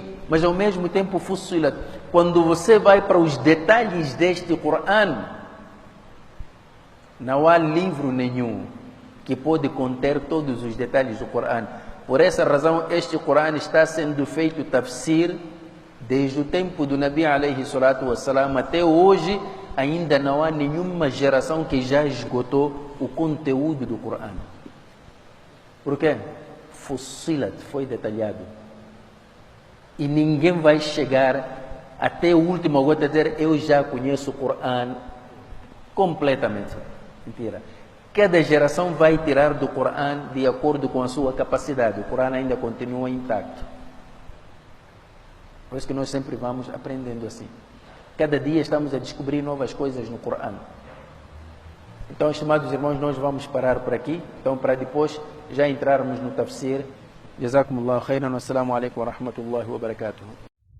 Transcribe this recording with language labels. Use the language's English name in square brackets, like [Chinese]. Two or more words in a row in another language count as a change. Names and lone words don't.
[Portuguese] Mas ao mesmo tempo, fussilat. Quando você vai para os detalhes deste Coran, não há livro nenhum que pode conter todos os detalhes do Coran. Por essa razão, este Coran está sendo feito tafsir desde o tempo do Nabi [Arabic] عليه الصلاة والسلام [Portuguese] até hoje. ainda não há nenhuma geração que já esgotou o conteúdo do Coran. Por quê? Fussilat, foi detalhado. E ninguém vai chegar até o último gota a dizer: eu já conheço o Coran completamente. Mentira. Cada geração vai tirar do Coran de acordo com a sua capacidade. O Coran ainda continua intacto. Por isso que nós sempre vamos aprendendo assim. Cada dia estamos a descobrir novas coisas no Coran. Então, estimados irmãos, nós vamos parar por aqui. Então, para depois já entrarmos no tafsir. [Arabic] جزاكم الله خيرا. السلام عليكم ورحمة الله وبركاته.